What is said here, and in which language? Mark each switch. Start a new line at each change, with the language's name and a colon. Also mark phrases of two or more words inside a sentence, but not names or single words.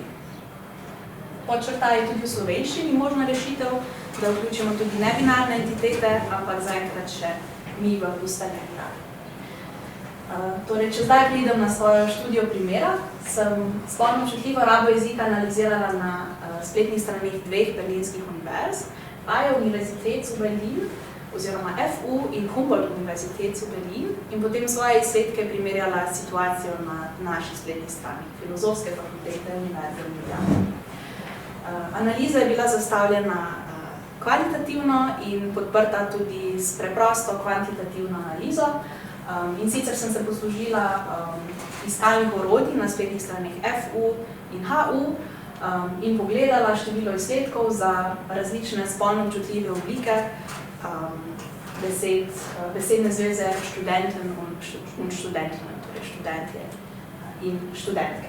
Slovenian: Podčrtaj je tudi v slovenščini možna rešitev, da vključimo tudi nebinarne entitete, ampak zaenkrat še mi v ustaljeni rabi. Torej, če zdaj pridem na svojo študijo primera, sem spolno občutljivo rabo jezika analizirala na spletnih straneh 2 berlinskih univerz, Freie Universität zu Berlin, oziroma FU in Humboldt Universität zu Berlin, in potem svoje izsledke primerjala situacijo na naši spletni strani, Filozofske fakultete Univerze v Ljubljani. Analiza je bila zastavljena kvalitativno in podprta tudi s preprosto kvantitativno analizo, in sicer sem se poslužila iskalnih orodij na spletnih straneh FU in HU in pogledala število izsledkov za različne spolno občutljive oblike besedne zveze študenten in študentinnen, torej študentje in študentke.